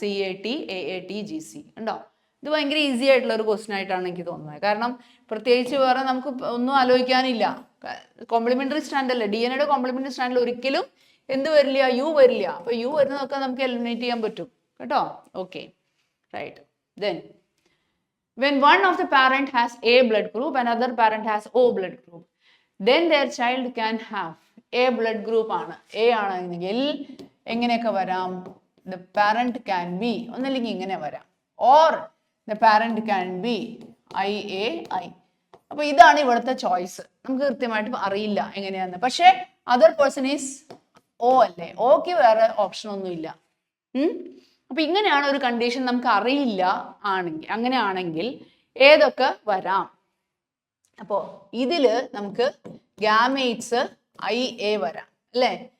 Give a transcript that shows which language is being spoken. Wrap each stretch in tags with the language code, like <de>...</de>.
<ml>CATAATGC ഉണ്ടോ? ഇത് ഭയങ്കര ഈസി ആയിട്ടുള്ള ഒരു ക്വസ്റ്റ്യൻ ആയിട്ടാണ് എനിക്ക് തോന്നുന്നത്. കാരണം പ്രത്യേകിച്ച് വേറെ നമുക്ക് ഒന്നും ആലോചിക്കാനില്ല. കോംപ്ലിമെന്ററി സ്റ്റാൻഡ് അല്ലേ, DNA കോംപ്ലിമെന്ററി സ്റ്റാൻഡിൽ ഒരിക്കലും എന്ത് വരില്ല? U വരില്ല. അപ്പോൾ U വരുന്നതൊക്കെ നമുക്ക് എലിമിനേറ്റ് ചെയ്യാൻ പറ്റും കേട്ടോ.</ml> <en>Okay, right. Then when one of the parent has A blood group and other parent has O blood group, then their child can have A blood group ആണ്.</en> <ml>A ആണെങ്കിൽ എങ്ങനെയൊക്കെ വരാം?</ml> <en>The parent can be</en> <ml>ഒന്നല്ലെങ്കിൽ ഇങ്ങനെ വരാം,</ml> <en>or the parent can be IAI.</en> <ml>അപ്പോൾ ഇതാണ് ഇവിടുത്തെ ചോയ്സ്. നമുക്ക് കൃത്യമായിട്ട് അറിയില്ല എങ്ങനെയാന്ന്. പക്ഷേ</ml> <en>other person is O</en> <ml>അല്ലേ? ഓക്ക് വേറെ ഓപ്ഷൻ ഒന്നുമില്ല. അപ്പൊ ഇങ്ങനെയാണ് ഒരു കണ്ടീഷൻ നമുക്ക് അറിയില്ല ആണെങ്കിൽ, അങ്ങനെയാണെങ്കിൽ ഏതൊക്കെ വരാം? അപ്പോൾ ഇതില് നമുക്ക് ഗാമേറ്റ്സ് IA വരാം അല്ലേ?</ml>